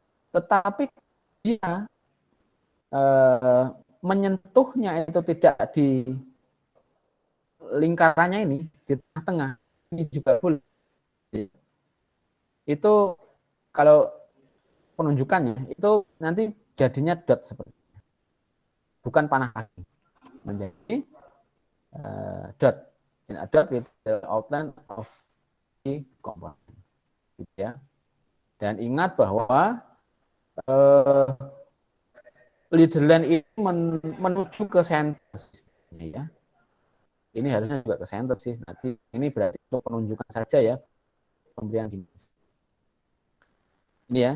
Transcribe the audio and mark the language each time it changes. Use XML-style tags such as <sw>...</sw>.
<id>Tetapi dia menyentuhnya itu tidak di lingkarannya ini, di tengah-tengah, ini juga boleh. Itu kalau penunjukannya itu nanti jadinya dot seperti ini. Bukan panah kaki, menjadi dot.</id> <en>Dot with the outline of the component.</en> <id>Gitu ya. Dan ingat bahwa leader line ini menuju ke center ya. Ini harusnya juga ke center sih. Nanti ini berarti untuk penunjukan saja ya, pemberian dimensi. Ini ya.</id>